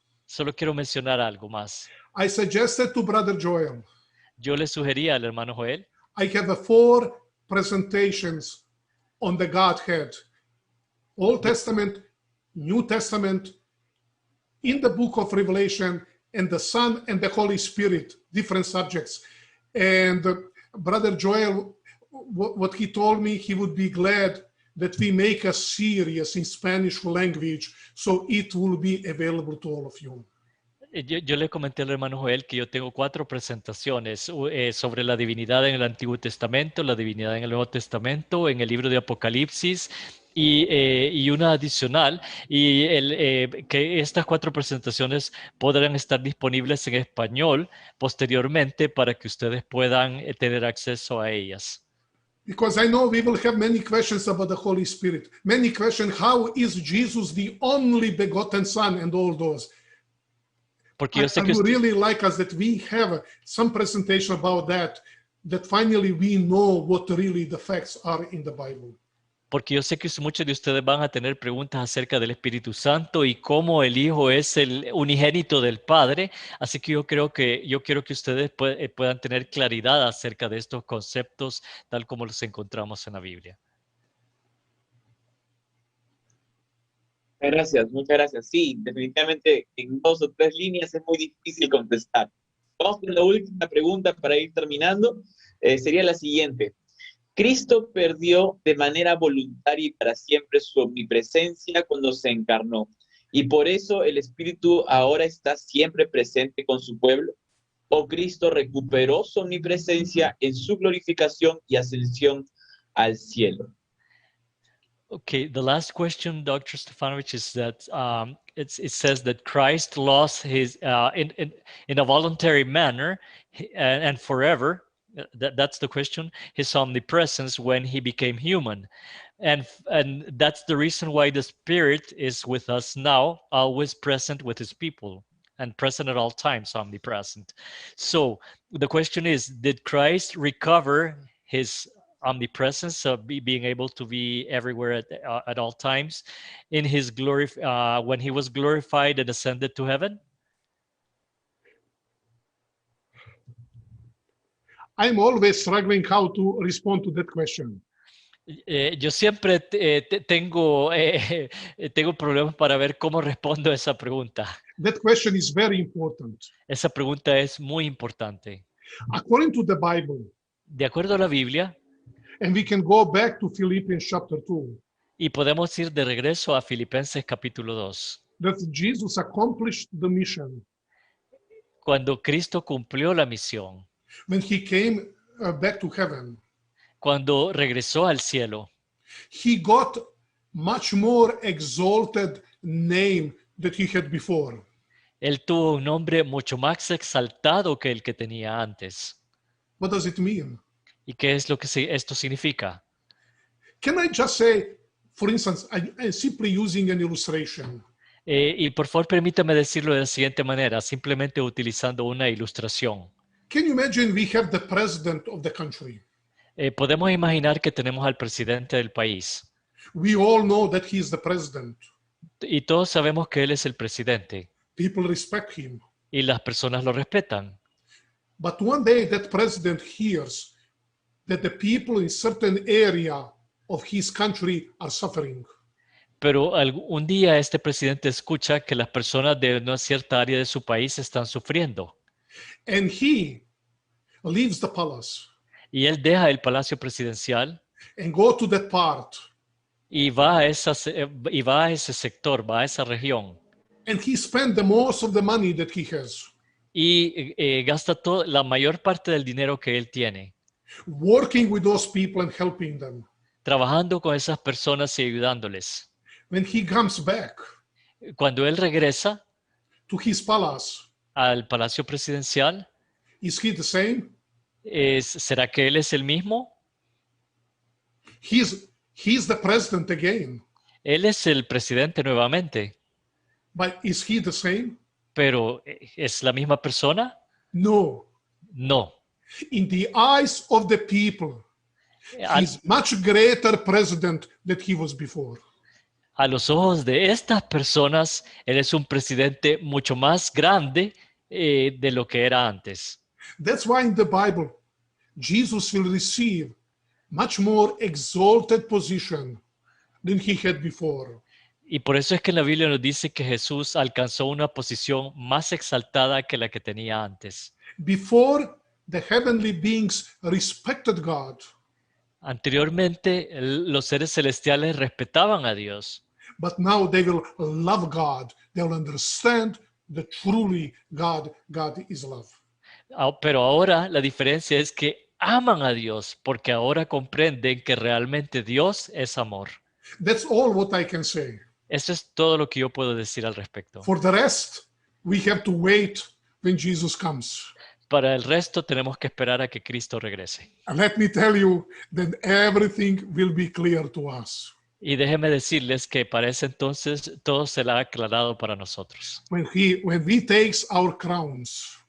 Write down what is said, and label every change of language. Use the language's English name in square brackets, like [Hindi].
[Spanish] Solo quiero mencionar algo más. [English] I suggested to Brother Joel, [Spanish] Yo le sugería al hermano Joel, [English] I have 4 presentations on the Godhead, Old Testament, New Testament, in the book of Revelation, and the Son and the Holy Spirit, different subjects. And Brother Joel, what he told me, he would be glad that we make a series in Spanish language, so it will be available to all of you. [Spanish] yo le comenté al hermano Joel que yo tengo 4 presentaciones sobre la divinidad en el Antiguo Testamento, la divinidad en el Nuevo Testamento, en el libro de Apocalipsis y una adicional, y que estas 4 presentaciones podrán estar disponibles en español posteriormente para que ustedes puedan tener acceso a ellas. [English] Because I know we will have many questions about the Holy Spirit. Many questions, how is Jesus the only begotten Son and all those? [Spanish] Porque yo sé [English] I [Spanish] que [English] would really like us that we have some presentation about that finally we know what really the facts are in the Bible. [Spanish] Porque yo sé que muchos de ustedes van a tener preguntas acerca del Espíritu Santo y cómo el Hijo es el unigénito del Padre. Así que yo quiero que ustedes puedan tener claridad acerca de estos conceptos tal como los encontramos en la Biblia. Gracias, muchas gracias. Sí, definitivamente en 2 o 3 líneas es muy difícil contestar. Vamos con la última pregunta para ir terminando. Sería la siguiente. Cristo perdió de manera voluntaria y para siempre su omnipresencia cuando se encarnó. Y por eso el Espíritu ahora está siempre presente con su pueblo. ¿O Cristo recuperó su omnipresencia en su glorificación y ascensión al cielo? [English] Okay, the last question, Dr. Stefanovic, is that it says that Christ lost his, in a voluntary manner and forever, that's the question, his omnipresence when he became human. And that's the reason why the Spirit is with us now, always present with his people and present at all times, omnipresent. So the question is, did Christ recover his omnipresence, being able to be everywhere at all times in his glory when he was glorified and ascended to heaven? I'm always struggling how to respond to that question. [Spanish] Yo siempre tengo problemas para ver cómo respondo a esa pregunta. [English] That question is very important. [Spanish] Esa pregunta es muy importante. [English] According to the Bible, [Spanish] de acuerdo a la Biblia, [English] and we can go back to Philippians chapter 2, [Spanish] y podemos ir de regreso a Filipenses capítulo 2, [English] that Jesus accomplished the mission [Spanish] cuando Cristo cumplió la misión, [English] when he came back to heaven. [Spanish] cuando regresó al cielo, [English] He got much more exalted name that he had before. [Spanish] él tuvo un nombre mucho más exaltado que el que tenía antes. [English] What does it mean? [Spanish] ¿Y qué es lo que esto significa? [English] Can I just say, for instance, I'm simply using an illustration. [Spanish] Y por favor, permítame decirlo de la siguiente manera, simplemente utilizando una ilustración. [English] Can you imagine we have the president of the country? [Spanish] Podemos imaginar que tenemos al presidente del país. [English] We all know that he is the president. [Spanish] Y todos sabemos que él es el presidente. [English] People respect him. [Spanish] Y las personas lo respetan. [English] But one day that president hears that the people in certain area of his country are suffering. [Spanish] Pero un día este presidente escucha que las personas de una cierta área de su país están sufriendo. [English] And he leaves the palace. [Spanish] Y él deja el palacio presidencial. [English] And go to that part. [Spanish] Y va a ese sector, va a esa región. [English] And he spent the most of the money that he has. [Spanish] Y gasta la mayor parte del dinero que él tiene. [English] Working with those people and helping them. [Spanish] Trabajando con esas personas y ayudándoles. [English] When he comes back [Spanish] Cuando él regresa [English] to his palace, [Spanish] al palacio presidencial, [English] is he the same? [Spanish] ¿será que él es el mismo? [English] He's the president again. [Spanish] Él es el presidente nuevamente. [English] But is he the same? [Spanish] ¿Pero es la misma persona? [English] No. [Spanish] No. [English] In the eyes of the people, he's much greater president than he was before. [Spanish] A los ojos de estas personas, él es un presidente mucho más grande de lo que era antes. [English] That's why in the Bible, Jesus will receive much more exalted position than he had before. [Spanish] Y por eso es que en la Biblia nos dice que Jesús alcanzó una posición más exaltada que la que tenía antes. [English] Before, the heavenly beings respected God, [Spanish] Anteriormente, los seres celestiales respetaban a Dios, [English] but now they will love God. They will understand that truly God is love. [Spanish] pero ahora la diferencia es que aman a Dios porque ahora comprenden que realmente Dios es amor. [English] That's all what I can say. [Spanish] Eso es todo lo que yo puedo decir al respecto. [English] For the rest, we have to wait when Jesus comes. [Spanish] Para el resto tenemos que esperar a que Cristo regrese. [English] And let me tell you that everything will be clear to us. [Spanish] Y déjenme decirles que para ese entonces todo será aclarado para nosotros. [English] When he takes our crowns,